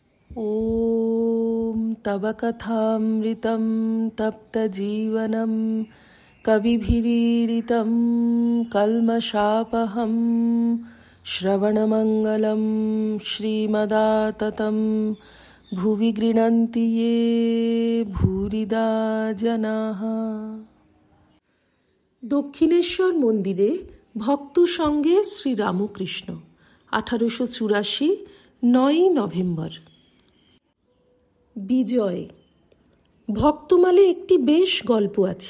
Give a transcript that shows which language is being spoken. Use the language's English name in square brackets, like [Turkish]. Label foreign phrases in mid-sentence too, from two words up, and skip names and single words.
[Sanskrit] ॐ तव कथामृतं तप्तजीवनं कविभिरीडितं कल्मषापहं श्रवणमङ्गलं श्रीमदाततं भुवि गृह्णन्ति ये भूरिदा जनाः। [Bangla] দক্ষিণেশ্বর মন্দিরে ভক্ত সঙ্গে শ্রীরামকৃষ্ণ 1884 9 নভেম্বর। বিজয়। ভক্তমালে একটি বেশ গল্প আছে।